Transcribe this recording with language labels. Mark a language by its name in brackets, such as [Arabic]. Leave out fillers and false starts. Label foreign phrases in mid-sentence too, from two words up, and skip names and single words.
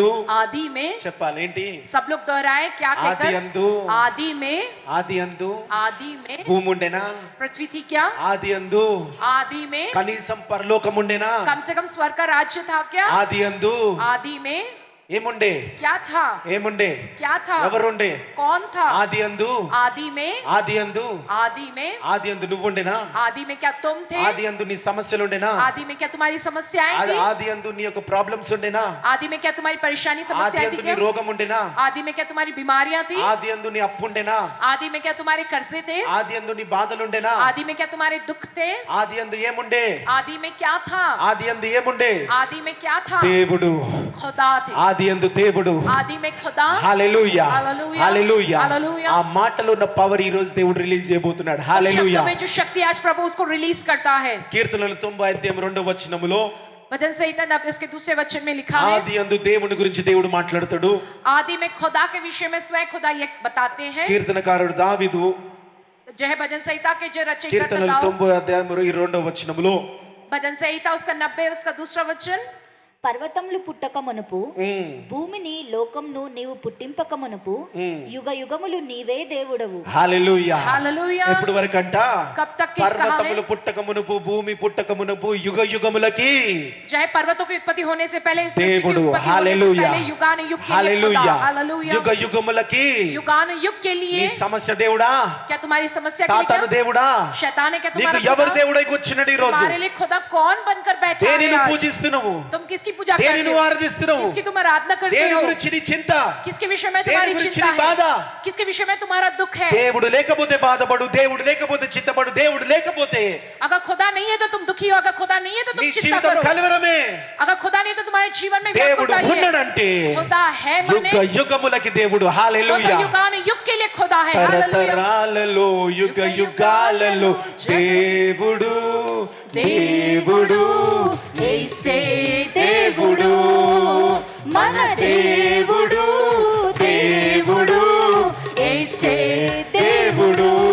[Hindi] आदि में, [Telugu] చెప్పాలి ఏంటి? [Hindi] सब लोग दोहराए क्या कहकर? [Telugu] ఆదియందు [Hindi] आदि में, [Telugu] ఆదియందు [Hindi] आदि में [Telugu] భూమి ఉండేనా? [Hindi] पृथ्वी थी क्या? [Telugu] ఆదియందు [Hindi] आदि में [Telugu] కనీసం పరలోకం ఉండేనా? [Hindi] कम से कम स्वर्ग का राज्य था क्या? [Telugu] ఆదియందు [Hindi] आदि में [Telugu] ఏముండే? [Hindi] क्या था? [Telugu] ఏముండే? [Hindi] क्या था? [Telugu] ఎవరుండే? [Hindi] कौन था? [Telugu] ఆదియందు [Hindi] आदि में, [Telugu] ఆదియందు [Hindi] आदि में, [Telugu] ఆదియందు నువ్వుండేనా? [Hindi] आदि में क्या तुम थे? [Telugu] ఆదియందు నీ సమస్యలు ఉండేనా? [Hindi] आदि में क्या तुम्हारी समस्याएं थी? [Telugu] ఆదియందు నీ యొక్క ప్రాబ్లమ్స్ ఉండేనా? [Hindi] आदि में क्या तुम्हारी परेशानी समस्याएं थी [Telugu] ఆదియందు నీ [Hindi] क्या? [Telugu] రోగం ఉండేనా? [Hindi] आदि में क्या तुम्हारी बीमारियां थी? [Telugu] ఆదియందు నీ అప్పు ఉండేనా? [Hindi] आदि में क्या तुम्हारे कर्जे थे? [Telugu] ఆదియందు నీ బాధలు ఉండేనా? [Hindi] आदि में क्या तुम्हारे दुख थे? [Telugu] ఆదియందు ఏముండే? [Hindi] आदि में क्या था? [Telugu] ఆదియందు ఏముండే? [Hindi] आदि में क्या था? [Telugu] దేవుడు. [Hindi] खुदा थे। [Telugu] ఆదియందు దేవుడు. [Hindi] आदि में खुदा। [Telugu] హల్లెలూయా. హల్లెలూయా. హల్లెలూయా. హల్లెలూయా. ఆ మాటలో ఉన్న పవర్ ఈ రోజు దేవుడు రిలీజ్ చేయబోతున్నాడు. హల్లెలూయా. [Hindi] शब्दों में जो शक्ति आज प्रभु उसको रिलीज करता है। [Telugu] కీర్తనలు 90 అధ్యాయం 2వ వచనములో [Hindi] वचन संहिता 90 उसके दूसरे वचन में लिखा है, [Telugu] ఆదియందు దేవుని గురించి దేవుడు మాట్లాడుతాడు. [Hindi] आदि में खुदा के विषय में स्वयं खुदा ये बताते हैं। [Telugu] కీర్తనకారుడు దావీదు [Hindi] जो है भजन संहिता के जो रचयिता [Telugu] కీర్తనలు 90 అధ్యాయం 22వ వచనములో [Hindi] भजन संहिता उसका 90 उसका दूसरा वचन, [Telugu] పర్వతములు పుట్టక మునుపు భూమిని లోకంను నీవు పుట్టింపక మునుపు యుగ యుగములు నీవే దేవుడవు. హల్లెలూయా. [Hindi] हालेलुया। [Telugu] ఎప్పుడు వరకంట? [Hindi] कब तक की [Telugu] పర్వతములు పుట్టక మునుపు, భూమి పుట్టక మునుపు, యుగ యుగములకి [Hindi] चाहे पर्वतों की उत्पत्ति होने से पहले, इस पृथ्वी की [Telugu] దేవుడు. [Hindi] उत्पत्ति होने से [Telugu] హల్లెలూయా. [Hindi] पहले युगान युग के लिए [Telugu] హల్లెలూయా. [Hindi] खुदा। हालेलुया। [Telugu] యుగ యుగములకి [Hindi] युगान युग के [Telugu] నీ [Hindi] लिए [Telugu] సమస్య దేవుడా? [Hindi] क्या तुम्हारी समस्या के लिए [Telugu] సాతాను [Hindi] क्या? [Telugu] దేవుడా? [Hindi] शैतान है क्या [Telugu] నీకు [Hindi] तुम्हारा [Telugu] ఎవరు [Hindi] खुदा? [Telugu] దేవుడై కూర్చున్నాడు ఈ రోజు? [Hindi] तुम्हारे लिए खुदा कौन बनकर बैठा है [Telugu] దేనిని [Hindi] आज? [Telugu] పూజిస్తున్నావు? [Hindi] तुम किसकी पूजा [Telugu] దేనిని [Hindi] करते [Telugu] నువ్వు [Hindi] हो? [Telugu] ఆరాధిస్తున్నావు? [Hindi] किसकी तुम आराधना करते [Telugu] దేని [Hindi] हो? [Telugu] గురించి నీ చింత? [Hindi] किसके विषय में [Telugu] దేని [Hindi] तुम्हारी [Telugu] గురించి [Hindi] चिंता [Telugu] నీ బాధ? [Hindi] है? किसके विषय में तुम्हारा दुख है? [Telugu] దేవుడు లేకపోతే బాధపడు, దేవుడు లేకపోతే చింతపడు, దేవుడు లేకపోతే [Hindi] अगर खुदा नहीं है तो तुम दुखी हो, अगर खुदा नहीं है तो [Telugu] నీ [Hindi] तुम चिंता [Telugu] జీవితం [Hindi] करो। [Telugu] కలవరమే. [Hindi] अगर खुदा नहीं है तो तुम्हारे जीवन में [Telugu] దేవుడు [Hindi] व्याकुलता ही है। [Telugu] ఉన్నాడంటే [Hindi] खुदा है मने [Telugu] యుగ యుగములకి దేవుడు. [Hindi] वो तो [Telugu] హల్లెలూయా. [Hindi] युगान युग के लिए खुदा है। हालेलुया। [Telugu] తరతరాలలో యుగ యుగాలలో దేవుడు, దేవుడు, [Hindi] ऐसे [Telugu] దేవుడు మన దేవుడు, దేవుడు [Hindi] ऐसे [Telugu] దేవుడు.